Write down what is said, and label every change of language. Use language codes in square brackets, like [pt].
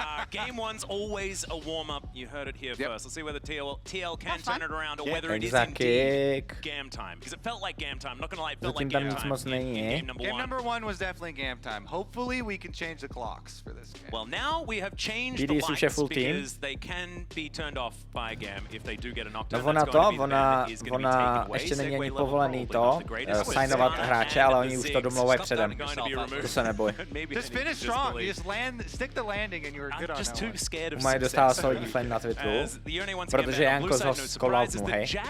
[en] Game one's always a warm-up. You heard it here first. Let's see whether TL can turn it around or whether it is indeed GAM time. Because it felt like GAM time. I'm not gonna lie, it felt like GAM time. Game number one was definitely GAM time. Hopefully we can change the clocks for this game. Well, now we have changed the lights because they can be turned off by GAM if they do get a knockdown. [cs] Ona ještě není ani povolený to signovat hráče, ale oni už to domlouvají předem. To se neboj. [en] Just finish strong. wrong. You just stick the landing and you're good on that one. [cs] Mají dostává solidní flame na Twitteru, protože Janko ho skolal z nohy.